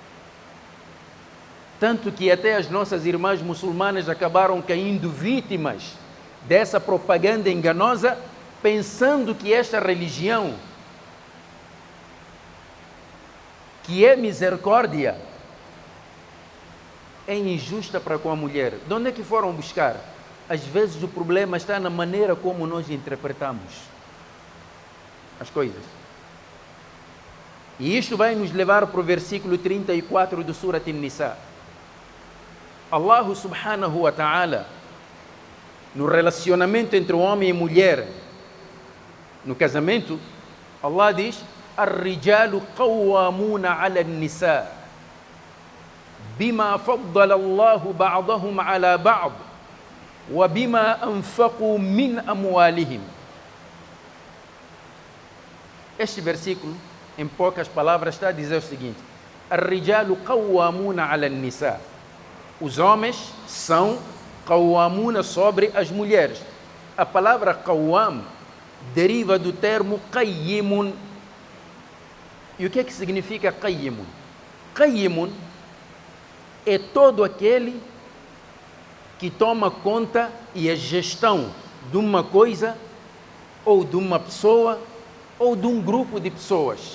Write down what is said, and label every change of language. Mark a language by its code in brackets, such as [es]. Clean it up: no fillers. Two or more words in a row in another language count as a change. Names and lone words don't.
[pt] Tanto que até as nossas irmãs muçulmanas acabaram caindo vítimas dessa propaganda enganosa, pensando que esta religião, que é misericórdia, é injusta para com a mulher. De onde é que foram buscar? Às vezes o problema está na maneira como nós interpretamos as coisas. E isto vai nos levar para o versículo 34 do Surat An-Nisa. [ar] الله سبحانه وتعالى, [pt] no relacionamento entre o homem e mulher, no casamento, Allah diz: [ar] الرجال قوامون على النساء بما فضل الله بعضهم على بعض وبما أنفقوا من أموالهم. [pt] Este versículo, em poucas palavras, está a dizer o seguinte: [ar] الرجال قوامون على النساء. [pt] Os homens são qawwamuna sobre as mulheres. A palavra qawwam deriva do termo qayyimun. E o que é que significa qayyimun? Qayyimun é todo aquele que toma conta e a gestão de uma coisa, ou de uma pessoa, ou de um grupo de pessoas.